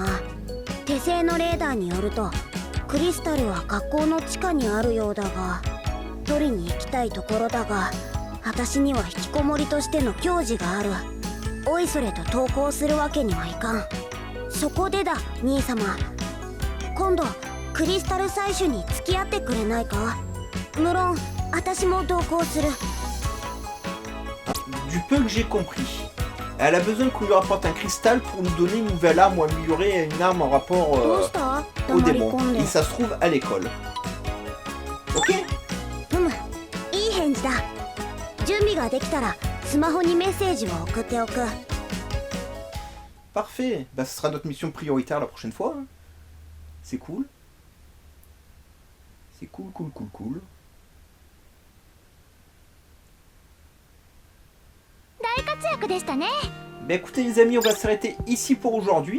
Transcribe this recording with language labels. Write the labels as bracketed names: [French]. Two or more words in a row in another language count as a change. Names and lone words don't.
[Japanese] 手製のレーダーによるとクリスタルは学校の地下にあるようだが、取りに行きたいところだが、私には引きこもりとしての矜持がある。おいそれと登校するわけにはいかん。そこでだ兄様、今度クリスタル採取に付き合ってくれないか？無論私も同行する。 [French] Du peu que j'ai compris, elle a besoin qu'on lui rapporte un cristal pour nous donner une nouvelle arme ou améliorer une arme en rapport au démon. Et ça se trouve à l'école. Ok? [Japanese] いい返事だ。準備ができたらスマホにメッセージを送っておく。 [French] Parfait. Bah, ce sera notre mission prioritaire la prochaine fois. Hein. C'est cool. C'est cool, cool, cool, cool. Bah écoutez les amis, on va s'arrêter ici pour aujourd'hui.